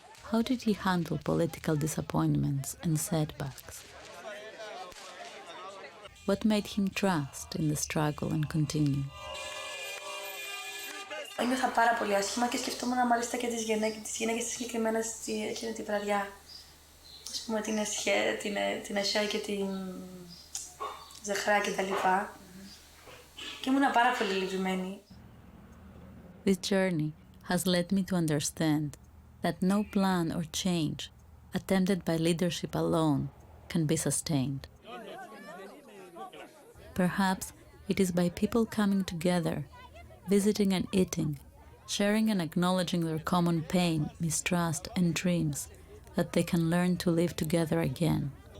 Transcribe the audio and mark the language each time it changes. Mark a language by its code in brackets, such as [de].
[en] How did he handle political disappointments and setbacks? What made him trust in the struggle and continue? [el] Ένιωθα πάρα πολύ άσχημα και σκεφτόμουν μάλιστα και τις γυναίκες συγκεκριμένα εκείνη τη βραδιά. Ας πούμε την Εσιά και την Ζεχρά και τα λοιπά. Και ήμουν πάρα πολύ λυπημένη. [en] This journey has led me to understand that no plan or change attempted by leadership alone can be sustained. Perhaps it is by people coming together, visiting and eating, sharing and acknowledging their common pain, mistrust and dreams, that they can learn to live together again.